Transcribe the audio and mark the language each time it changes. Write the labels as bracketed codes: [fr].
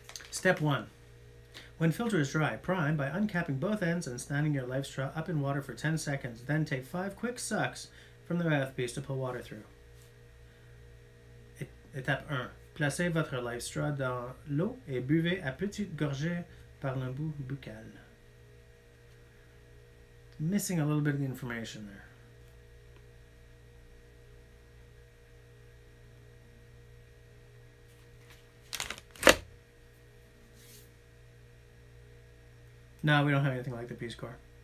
[en] Step 1. When filter is dry, prime by uncapping both ends and standing your life straw up in water for 10 seconds. Then take 5 quick sucks from the mouthpiece to pull water through. [fr] Étape 1. Placez votre life straw dans l'eau et buvez à petites gorgées par l'embout buccal. [en] Missing a little bit of the information there. No, we don't have anything like the Peace Corps.